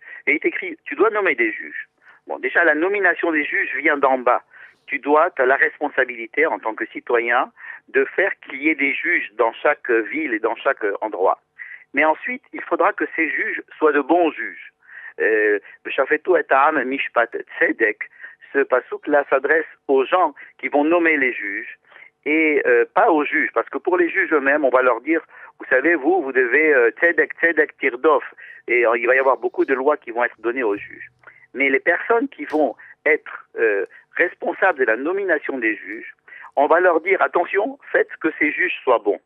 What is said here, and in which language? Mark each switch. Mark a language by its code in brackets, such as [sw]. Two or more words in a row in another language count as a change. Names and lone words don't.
[fr] Et il est écrit, tu dois nommer des juges. Bon, déjà la nomination des juges vient d'en bas. Tu as la responsabilité en tant que citoyen de faire qu'il y ait des juges dans chaque ville et dans chaque endroit. Mais ensuite, il faudra que ces juges soient de bons juges. [he] בשפטו את העם משפט צדק. [fr] Ce pasouk-là s'adresse aux gens qui vont nommer les juges et pas aux juges, parce que pour les juges eux-mêmes, on va leur dire, vous savez, vous devez [he] צדק, צדק, תרדוף, [fr] et il va y avoir beaucoup de lois qui vont être données aux juges. Mais les personnes qui vont être responsables de la nomination des juges, on va leur dire, attention, faites que ces juges soient bons.